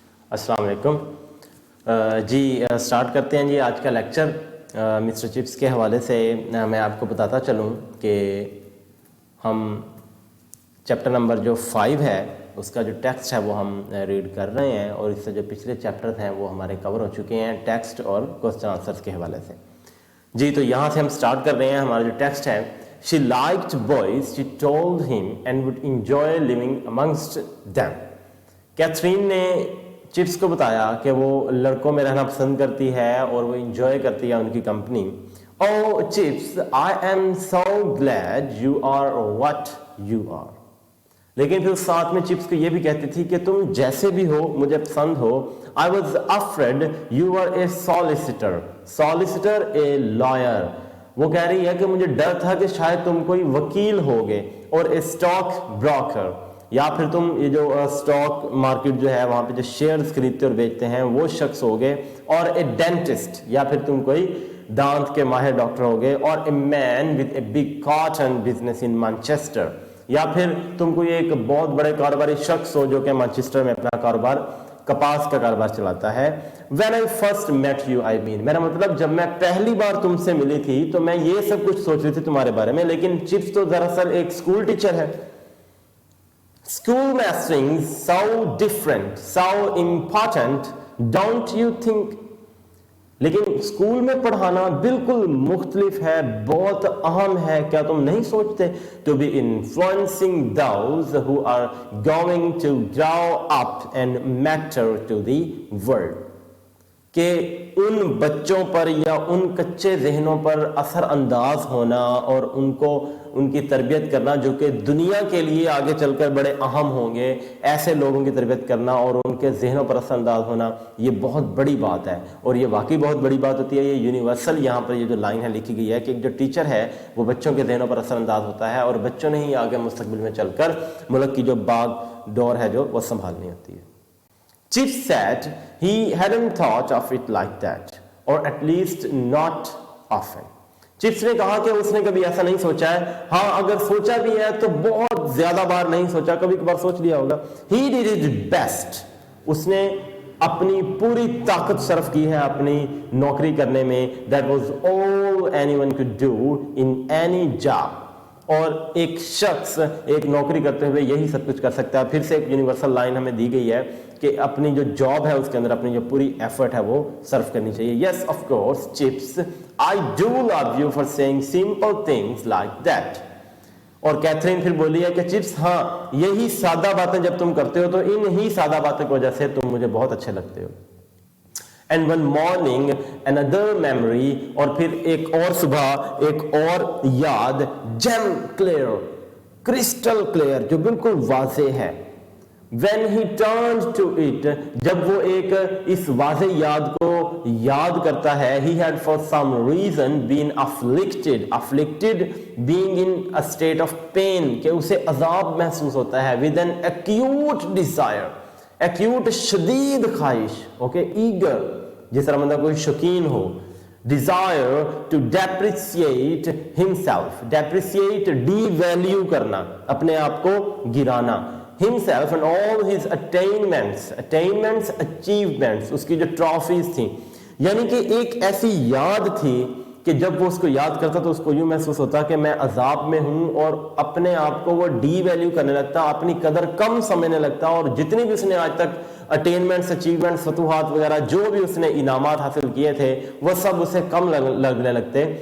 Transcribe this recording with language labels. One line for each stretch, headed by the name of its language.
Urdu: السلام علیکم جی سٹارٹ کرتے ہیں جی آج کا لیکچر مسٹر چپس کے حوالے سے میں آپ کو بتاتا چلوں کہ ہم چیپٹر نمبر جو 5 ہے اس کا جو ٹیکسٹ ہے وہ ہم ریڈ کر رہے ہیں اور اس سے جو پچھلے چیپٹر ہیں وہ ہمارے کور ہو چکے ہیں ٹیکسٹ اور کوسچن آنسرز کے حوالے سے. جی تو یہاں سے ہم سٹارٹ کر رہے ہیں. ہمارا جو ٹیکسٹ ہے
English: she liked boys, she told him, and would enjoy living amongst them.
Urdu: Catherine نے چپس کو بتایا کہ وہ لڑکوں میں رہنا پسند کرتی ہے اور وہ انجوائے کرتی ہے ان کی company.
English: Oh Chips, I am so glad you are what you are.
Urdu: لیکن پھر ساتھ میں چپس کو یہ بھی کہتی تھی کہ تم جیسے بھی ہو مجھے پسند ہو.
English: I was afraid you were a solicitor. Solicitor a lawyer.
Urdu: وہ کہہ رہی ہے کہ مجھے ڈر تھا کہ شاید تم کوئی وکیل ہوگے اور
English: a stock broker
Urdu: یا پھر تم یہ جو اسٹاک مارکیٹ جو ہے وہاں پہ جو شیئرز خریدتے اور بیچتے ہیں وہ شخص ہوگے اور
English: a dentist
Urdu: یا پھر تم کوئی دانت کے ماہر ڈاکٹر ہوگے اور
English: a man with a big cotton business in Manchester
Urdu: یا پھر تم کوئی ایک بہت بڑے کاروباری شخص ہو جو کہ مانچسٹر میں اپنا کاروبار کپاس کا کاروبار چلاتا ہے.
English: When I first met you, I mean
Urdu: میرا مطلب جب میں پہلی بار تم سے ملی تھی تو میں یہ سب کچھ سوچ رہی تھی تمہارے بارے میں. لیکن چپس تو دراصل ایک اسکول ٹیچر ہے.
English: School mastering so different, so important, don't you think?
Urdu: لیکن اسکول میں پڑھانا بالکل مختلف ہے, بہت اہم ہے, کیا تم نہیں سوچتے؟
English: To be influencing those who are going to grow up and matter to the world.
Urdu: کہ ان بچوں پر یا ان کچے ذہنوں پر اثر انداز ہونا اور ان کی تربیت کرنا جو کہ دنیا کے لیے آگے چل کر بڑے اہم ہوں گے, ایسے لوگوں کی تربیت کرنا اور ان کے ذہنوں پر اثر انداز ہونا یہ بہت بڑی بات ہے. اور یہ واقعی بہت بڑی بات ہوتی ہے. یہ یونیورسل یہاں پر یہ جو لائن ہے لکھی گئی ہے کہ ایک جو ٹیچر ہے وہ بچوں کے ذہنوں پر اثر انداز ہوتا ہے اور بچوں نے ہی آگے مستقبل میں چل کر ملک کی جو باغ ڈور ہے جو وہ سنبھالنی ہوتی ہے.
English: Chips said he hadn't thought of it like that, or at least not often.
Urdu: Chips نے کہا کہ اس نے کبھی ایسا نہیں سوچا ہے. ہاں اگر سوچا بھی ہے تو بہت زیادہ بار نہیں سوچا, کبھی کبھار سوچ لیا ہوگا.
English: He did his best.
Urdu: اس نے اپنی پوری طاقت صرف کی ہے اپنی نوکری کرنے میں.
English: That was all anyone could do in any job.
Urdu: اور ایک شخص ایک نوکری کرتے ہوئے یہی سب کچھ کر سکتا ہے. پھر سے ایک یونیورسل لائن ہمیں دی گئی ہے کہ اپنی جو جاب ہے اس کے اندر اپنی جو پوری ایفرٹ ہے وہ صرف کرنی چاہیے.
English: Yes, of course, Chips, I do love you for saying simple things like that.
Urdu: اور کیتھرین پھر بولی ہے کہ چپس ہاں یہی سادہ باتیں جب تم کرتے ہو تو ان ہی سادہ باتوں کی وجہ سے تم مجھے بہت اچھے لگتے ہو.
English: And one morning, another memory,
Urdu: اور پھر ایک اور صبح ایک اور یاد,
English: gem clear, crystal clear,
Urdu: جو بالکل واضح ہے.
English: When he turned to it,
Urdu: جب وہ ایک اس واضح یاد کو یاد کرتا ہے,
English: he had for some reason been afflicted being in a state of pain,
Urdu: کہ اسے عذاب محسوس ہوتا ہے,
English: with an acute desire, acute
Urdu: شدید خواہش,
English: okay, eager,
Urdu: جس طرح مطلب کوئی شوقین ہو.
English: Desire to depreciate himself, depreciate devalue
Urdu: کرنا, اپنے آپ کو گرانا.
English: Himself and all his attainments, achievements,
Urdu: اس کی جو ٹرافیز تھیں. یعنی کہ ایک ایسی یاد تھی کہ جب وہ اس کو یاد کرتا تو اس کو یوں محسوس ہوتا کہ میں عذاب میں ہوں, اور اپنے آپ کو وہ ڈی ویلیو کرنے لگتا, اپنی قدر کم سمجھنے لگتا, اور جتنی بھی اس نے آج تک اٹینمنٹس, اچیومنٹس, فتوحات وغیرہ جو بھی اس نے انعامات حاصل کیے تھے وہ سب اسے کم لگنے لگتے.